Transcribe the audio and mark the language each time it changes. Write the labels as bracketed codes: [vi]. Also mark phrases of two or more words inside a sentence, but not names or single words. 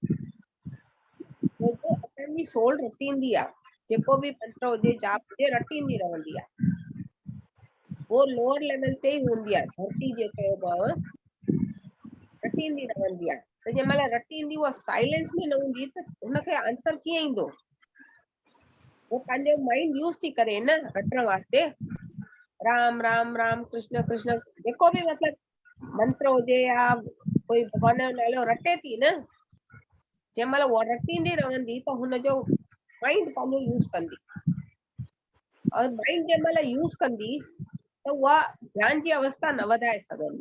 [sd] छोजो असांजी सोल रटींदी आहे, जेको बि मंत्र हुजे, जाप हुजे, रटींदी रहंदी आहे। वो [en] lower level [sd] ते ई हूंदी आहे, धरती जे चइबो आहे, रटींदी रहंदी आहे। त जंहिं महिल रटींदी उहा साइलेंस में न हूंदी त हुनखे आंसर कीअं ईंदो? वो पंहिंजो [en] mind use [sd] थी करे न रटण वास्ते, राम राम राम कृष्ण कृष्ण, जेको बि मतिलबु मंत्र हुजे या कोई भॻवान जो नालो रटे थी न, जंहिं महिल उहा रटींदी रहंदी त हुनजो माइंड पंहिंजो यूज़ कंदी, और माइंड जंहिं महिल यूज़ कंदी त उहा ध्यान जी अवस्था न वधाए सघंदी।